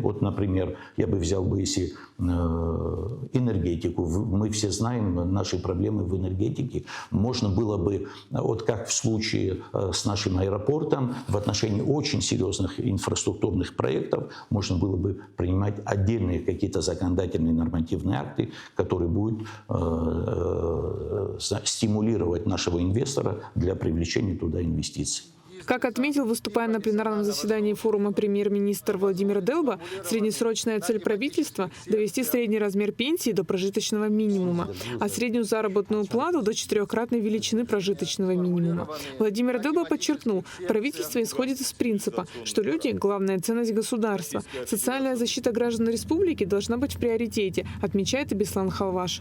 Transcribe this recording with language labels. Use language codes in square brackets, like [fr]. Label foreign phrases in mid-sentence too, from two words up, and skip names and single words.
[ru] Вот, например, я бы взял бы, если энергетику, мы все знаем наши проблемы в энергетике, можно было бы, вот как в случае с нашим аэропортом, в отношении очень серьезных инфраструктурных проектов можно было бы принимать отдельные какие-то законодательные нормативные акты, которые будут стимулировать нашего инвестора для привлечения туда инвестиций. Как отметил, выступая на пленарном заседании форума премьер-министр Владимир Делба, среднесрочная цель правительства – довести средний размер пенсии до прожиточного минимума, а среднюю заработную плату до 4-кратной величины прожиточного минимума. Владимир Делба подчеркнул, правительство исходит из принципа, что люди – главная ценность государства. Социальная защита граждан республики должна быть в приоритете, отмечает и Беслан Халваш.